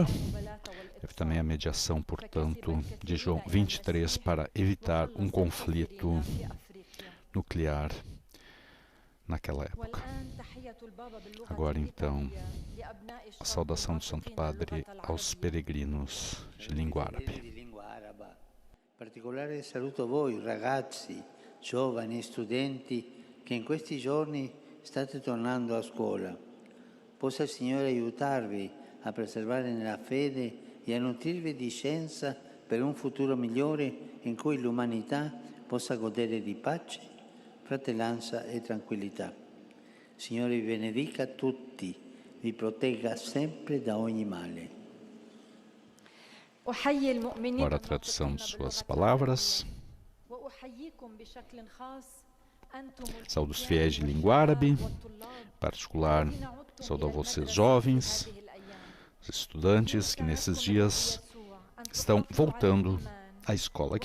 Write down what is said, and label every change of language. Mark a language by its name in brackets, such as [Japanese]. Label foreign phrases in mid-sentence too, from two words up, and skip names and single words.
[Portuguese] Teve também a mediação, portanto, de João 23 para evitar um conflito nuclear naquela época. Agora, então, a saudação do Santo Padre aos peregrinos de língua árabe. [Italian] Particolare saluto a voi, ragazzi, giovani, studenti, che in questi giorni state tornando a scuola. Possa il Signore aiutarvi a preservare nella fede e a nutrirvi di scienza per un futuro migliore in cui l'umanità possa godere di pace, fratellanza e tranquillità. Signore vi benedica tutti, vi protegga sempre da ogni male. [Portuguese] Agora a tradução de suas palavras. Saúdo os fiéis de língua árabe, em particular, saúdo a vocês jovens, os estudantes que nesses dias estão voltando à escola.